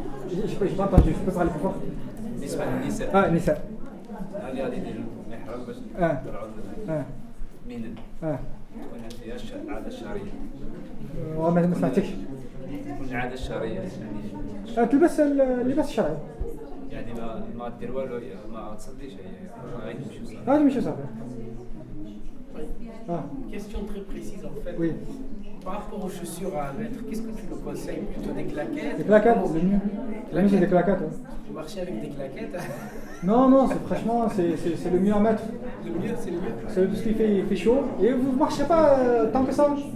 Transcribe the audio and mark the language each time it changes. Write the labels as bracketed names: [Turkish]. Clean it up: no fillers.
[French] J'ai pas entendu, je peux parler plus fort? [Arabic] بالنسبه للنساء Ah, Nisa. اللي غادي يديروا الاحرام باش اه. يطلعوا Ah. من Ah. تكون فيها العاده الشرعيه ما سمعتكش. تكون العاده الشرعيه يعني تلبس اللباس الشرعي. يعني ما دير والو ما تصليش هي غادي تمشي وصافي. هذا ماشي صافي. Ah. [French] Question très précise en fait. Oui. Par rapport aux chaussures à mettre, qu'est-ce que tu me conseilles? Plutôt des claquettes? Des claquettes, le mieux. Le mieux, c'est des claquettes. Ouais. Vous marchez avec des claquettes? Non, franchement, c'est le mieux à mettre. Le mieux, c'est le mieux. C'est parce qu'il fait chaud. Et vous ne marcherez pas tant que ça.